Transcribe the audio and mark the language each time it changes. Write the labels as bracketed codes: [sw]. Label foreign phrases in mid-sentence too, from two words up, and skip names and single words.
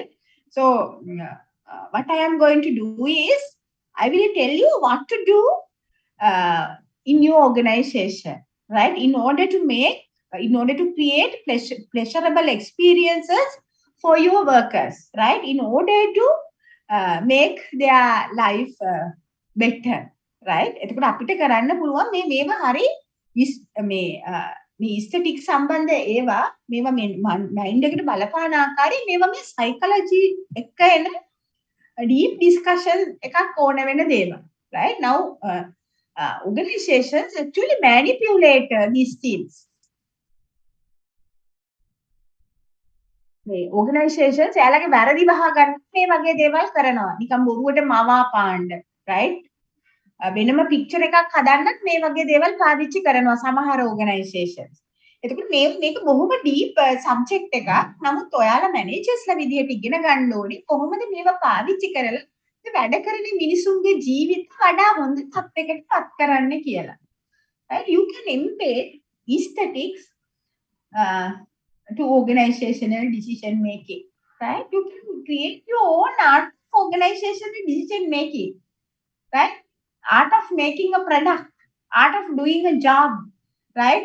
[en] So, what I am going to do is, I will tell you what to do in your organization, right? In order to create pleasurable experiences for your workers, right? In order to make their life better, right? [si] එතකොට අපිට කරන්න පුළුවන් මේවා හරි මේ aesthetic සම්බන්ධ ඒවා මේවා මයින්ඩ් එකට බලපාන ආකාරයෙන් මේවා මේ psychology එක එන [en] deep discussion [si] එකක් ඕන වෙන දේවල්, [en] right? Now organizations actually manipulate these things. [si] මේ organizations එයාලගේ වැරදි වහ ගන්න මේ වගේ දේවල් කරනවා. නිකන් බොරුවට මවා පාණ්ඩ, right? වෙනම picture එකක් හදන්නත් මේ වගේ දේවල් පාවිච්චි කරනවා සමහර organizations. එතකොට මේක බොහොම [en] deep subject [si] එකක්. නමුත් ඔයාලා managers ලා විදියට ඉගෙන ගන්න ඕනේ කොහොමද මේවා පාවිච්චි කරලා වැඩ කරන මිනිසුන්ගේ ජීවිත වඩා හොඳ තත්යකට පත් කරන්න කියලා. [en] Right? You can embed aesthetics to organizational decision making. Right? You can create your own art of organizational decision making. Right? Art of making a product, art of doing a job, right?